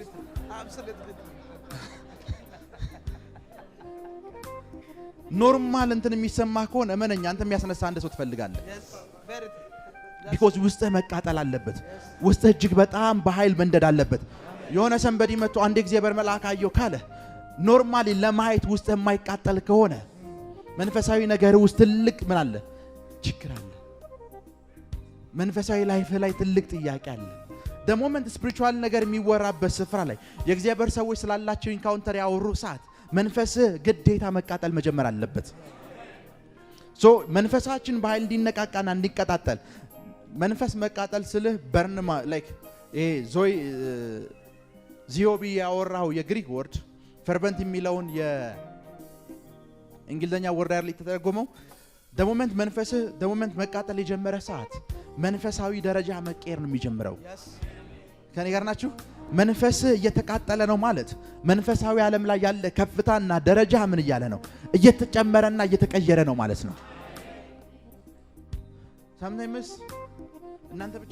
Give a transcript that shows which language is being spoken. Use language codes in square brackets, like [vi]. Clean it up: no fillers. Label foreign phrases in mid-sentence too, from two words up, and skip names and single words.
[am] ኖርማል እንትን የሚሰማ ከሆነ እመነኛ አንተ የሚያስነሳ አንድ ሰው ትፈልጋለህ because ውስጥህ መቃጠል አለበት ውስጥህ እጅግ በጣም በኃይል መንደድ አለበት የሆነ ሰንበዲ መጥቶ አንድ እግዚአብሔር መልአክ አየው ካለ ኖርማሊ ለማየት ውስጥህ የማይቃጠል ከሆነ መንፈሳዊ ነገር ውስጥ ትልቅ ምን አለ ችግር አለ መንፈሳዊ ላይፍ ላይ ትልቅ ጥያቄ አለ [en] the moment spiritual [am] ነገር የሚወራበት ስፍራ ላይ የእግዚአብሔር ሰዎች ስላላቸው ኢንካውንተር ያወሩ ሰዓት መንፈስ ግዴታ መቃጠል መጀመር አለበት መንፈሳችን በኃይል እንዲነቃቃና እንዲቀጣጠል መንፈስ መቃጠል ስልህ በርንማ ላይክ ዞይ ዚዮቢ ያወራው የግሪክ ወርድ ፈርቨንት የሚለውን የእንግሊዘኛ ወርድ ላይ ተተረጎመው [en] the moment [am] መቃጠል የጀመረ ሰዓት መንፈሳዊ ደረጃ መቀየር ነው የሚጀምረው ከኔ ጋር ናችሁ መንፈስ እየተቃጠለ ነው ማለት መንፈሳዊ ዓለም ላይ ያለ ከፍታና ደረጃ ምን እያለ ነው እየተጨመረና እየተቀየረ ነው ማለት ነው sometimes እናንተ ብቻ